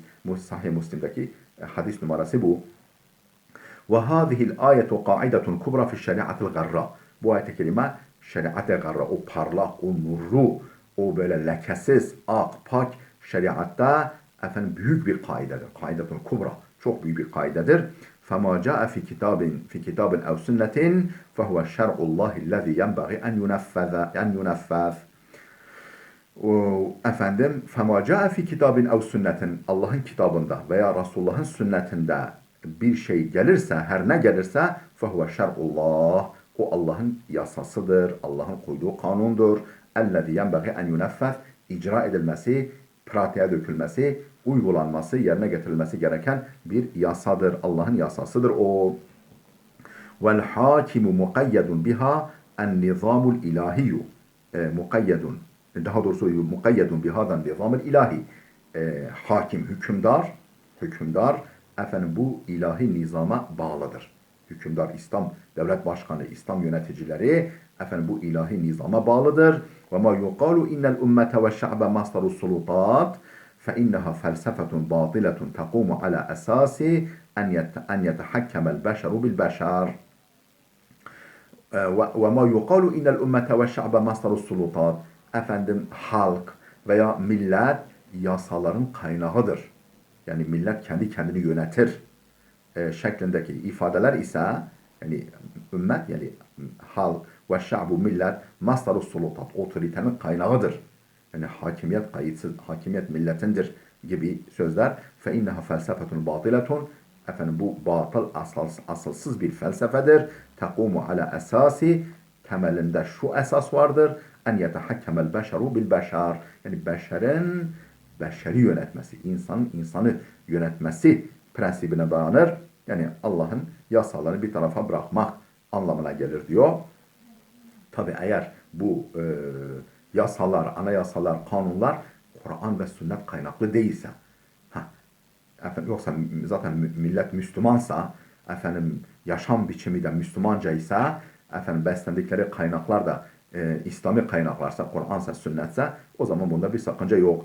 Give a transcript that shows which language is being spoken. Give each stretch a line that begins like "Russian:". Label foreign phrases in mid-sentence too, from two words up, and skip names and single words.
Arabic: Sahih Müslim'deki hadis numarası bu. وهذه الآية قاعدة كبرى في الشريعة الغراء.
Turkish: Bu ayet-i kerime şeriat-ı garra, o parlak, o nurlu, o böyle lekesiz, ak, pak şeriatta efendim büyük bir kaidedir.
Arabic: قاعدة كبرى,
Turkish: çok büyük bir kaidedir.
Arabic: فَمَا جَاءَ فِي كِتَابٍ اَوْ سُنَّةٍ فَهُوَ شَرْعُ اللّٰهِ الَّذِي يَنْبَغِي اَنْ يُنَفَّذ. Efendim, فَمَا جَاءَ فِي كِتَابٍ اَوْ سُنَّةٍ,
Turkish: Allah'ın kitabında veya Resulullah'ın sünnetinde bir şey gelirse, her ne gelirse
Arabic: فَهُوَ شَرْعُ اللّٰهِ,
Turkish: o Allah'ın yasasıdır, Allah'ın koyduğu kanundur.
Arabic: اَلَّذِي يَنْبَغِي اَنْ يُنَفَّذ,
Turkish: icra edilmesi, pratiğe dökülmesi, uygulanması, yerine getirilmesi gereken bir yasadır. Allah'ın yasasıdır o.
Arabic: والحاكم مقيد بها إن النظام الإلهي. Mukayyedun.
Turkish: Daha doğrusu
Arabic: مقيد بهذا النظام الإلهي.
Turkish: Hakim, hükümdar efendim bu ilahi nizama bağlıdır. Hükümdar, İslam devlet başkanı, İslam yöneticileri efendim bu ilahi nizama bağlıdır.
Arabic: وما يقال إن الأمة والشعب مصدر السلطات فإنها فلسفة باطلة تقوم على أساس أن يتحكم البشر بالبشر. وما يقال إن الأمة والشعب مصدر السلطات.
Turkish: Efendim halk veya millet yasaların kaynağıdır. Yani millet kendi kendini yönetir şeklindeki ifadeler ise, yani ümmet, yani halk ve şa'bu millet
Arabic: مصدر السلطات,
Turkish: otoritenin kaynağıdır. Yani hakimiyet kayıtsız, hakimiyet milletindir gibi sözler.
Arabic: فَاِنَّهَا فَلْسَفَةٌ بَاطِلَةٌ.
Turkish: Efendim bu batıl, asılsız bir felsefedir.
Arabic: تَقُومُ عَلَى
Turkish: esasi, temelinde şu esas vardır.
Arabic: اَنْ يَتَحَكَّمَ الْبَشَرُ بِالْبَشَرِ.
Turkish: Yani beşeri yönetmesi, insanı yönetmesi prensibine dayanır. Yani Allah'ın yasalarını bir tarafa bırakmak anlamına gelir diyor. Tabi eğer bu yasalar, anayasalar, kanunlar Kur'an ve sünnet kaynaklı değilse, efendim, yoksa zaten millet Müslümansa, efendim yaşam biçimi de Müslümanca ise, efendim beslendikleri kaynaklar da İslami kaynaklarsa, Kur'ansa, sünnetse, o zaman bunda bir sakınca yok.